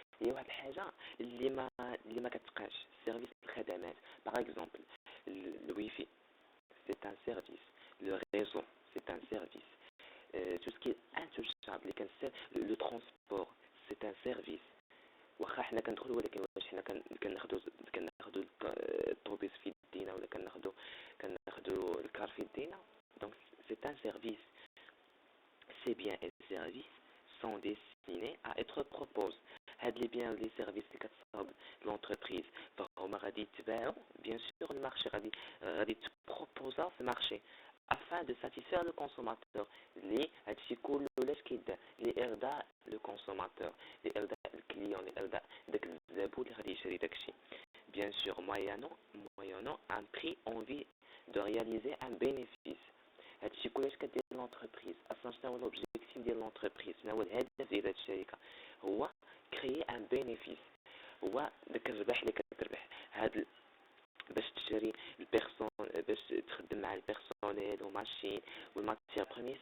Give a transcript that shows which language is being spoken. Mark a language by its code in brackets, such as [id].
[ar] هي واحد الحاجة اللي ما كتبقاش. سيرفيس الخدمات. [fr] Par exemple, le wifi, c'est un service. Le réseau, c'est un service. Tout ce qui est intouchable, le transport, c'est un service. [ar] واخا حنا كندخلوا ولكن واش حنا كناخذوا الطوبيس في يدينا ولا كناخذوا الكار في يدينا. [fr] Donc c'est un service. Ces biens et services sont destinés à être proposés. [ar] هاد [fr] les biens et les services [ar] اللي كتصاوب [fr] l'entreprise [ar] فهما غادي يتباعوا [fr] bien sûr [ar] المارشي غادي تبروبوزا في المارشي [fr] afin de satisfaire le consommateur. [ar] اللي هادشي كله علاش كيدار لإرضاء [fr] le consommateur، [ar] لإرضاء الكليون، لإرضاء داك الزبون اللي غادي يشري داكشي. [fr] bien sûr moyennant un prix en vue de réaliser un bénéfice. [ar] هادشي كلش كدير l'entreprise. اصلا شنو هو l'objectif ديال l'entreprise؟ شنو هو الهدف ديال هاد الشركه؟ هو [fr] créer un bénéfice. [ar] هو داك الربح اللي كتربح هاد باش تشري البيرسون، باش تخدم مع البيرسونيل وماشين والماتير بروميير.